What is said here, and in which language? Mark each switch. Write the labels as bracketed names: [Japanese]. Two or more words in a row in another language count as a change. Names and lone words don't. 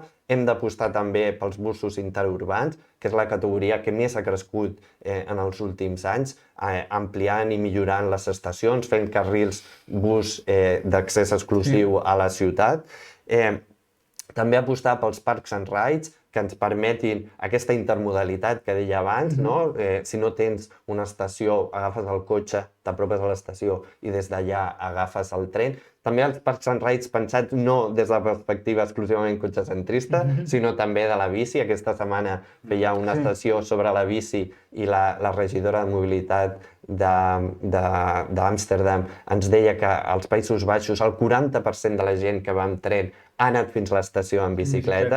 [Catalan] Hem d'apostar també pels busos interurbans, que és la categoria que més ha crescut en els últims anys, ampliant i millorant les estacions, fent carrils bus d'accés exclusiu a la ciutat. També apostar pels [English] parks and rides, [Catalan] que ens permetin aquesta intermodalitat que deia abans, no? Si no tens una estació, agafes el cotxe, t'apropes a l'estació i des d'allà agafes el tren. També els [English] parks and rides [Catalan] pensats no des de la perspectiva exclusivament cotxecentrista, sinó també de la bici. Aquesta setmana feia una estació sobre la bici i la regidora de mobilitat d'Amsterdam ens deia que als Països Baixos el 40% de la gent que va amb tren ha anat fins a l'estació en bicicleta.